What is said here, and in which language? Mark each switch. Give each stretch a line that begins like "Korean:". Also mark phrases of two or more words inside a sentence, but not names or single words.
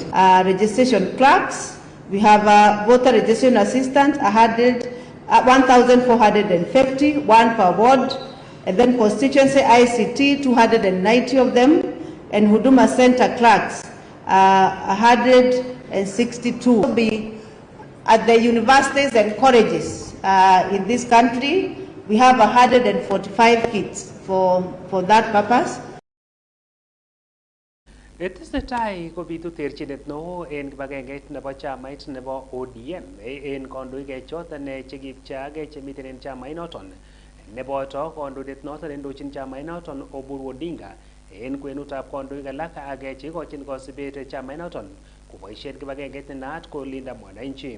English: Registration clerks, we have voter registration assistants, 1,450, one per ward, and then constituency ICT, 290 of them, and Huduma Center clerks, 162. Be at the universities and colleges in this country. We have 145 kits for that purpose.
Kalenjin: Tesetai kobitu terchinet neo en kibagengeit nebo chamait nebo ODM en kondoik choton chekipcheage chemiten en chamait noton neboto kondoindet noton endochin chamait noton Oburu Odinga en kwenutab kondoik alak ak cheikochin kosibet chamait noton koboisien kibagengeit nenaat ko Linda Mwananchi.